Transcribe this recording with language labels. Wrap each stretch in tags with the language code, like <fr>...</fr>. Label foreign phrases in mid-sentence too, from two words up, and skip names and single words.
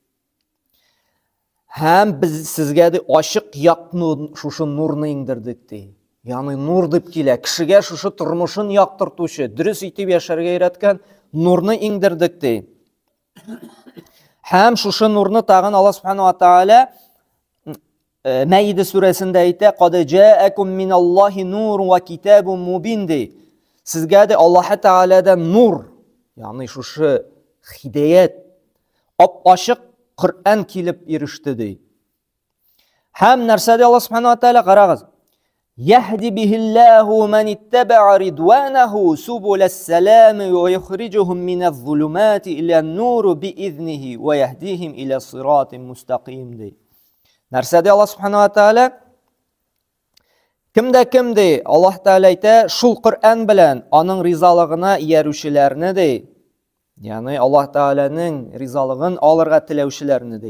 <tt>Һәм без сезгә ди ачык якны шушы нурны иңдердек ди. Ягъни нур дип килә, кешегә шушы тормышын яктыртучы, дөрес итеп яшәргә өйрәткән нурны иңдердек ди. Һәм шушы нурны тагын Аллаһ</tt> <ar>سبحانه وتعالى</ar> <tt>Мәйдә сүрәсендә әйтә:</tt> <ar>"قد جاءكم من الله نور وكتاب مبين" ди.</ar> <tt>Сезгә дә Аллаһ Тәгаләдән нур, ягъни шушы хидаят, ап-ачык Коръән килеп иреште ди. Һәм нәрсә ди</tt> <ar>Аллаһ سبحانه وتعالى, карагыз: "يهدي به الله من اتبع رضوانه سبل السلام ويخرجهم من الظلمات إلى النور بإذنه ويهديهم إلى صراط مستقيم" ди.</ar> <tt>Нәрсә ди Аллаһ</tt> <ar>سبحانه وتعالى?</ar> <tt>Кем ди? Аллаһ Тәгалә әйтә, шул Коръән белән аның ризалыгына иярүчеләрне ди. Ягъни Аллаһ Тәгаләнең ризалыгын алырга теләүчеләрне ди.</tt>